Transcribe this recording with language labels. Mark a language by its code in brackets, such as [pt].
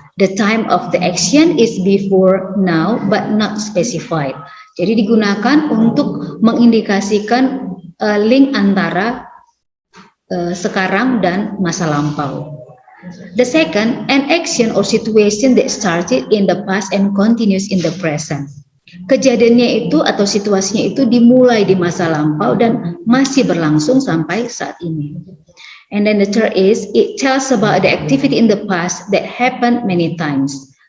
[en] The time of the action is before now but not specified. [id] Jadi digunakan untuk mengindikasikan link antara sekarang dan masa lampau. [en] The second, an action or situation that started in the past and continues in the present. [id] Kejadiannya itu atau situasinya itu dimulai di masa lampau dan masih berlangsung sampai saat ini. [en] And then the third is, it tells about the activity in the past that happened many times.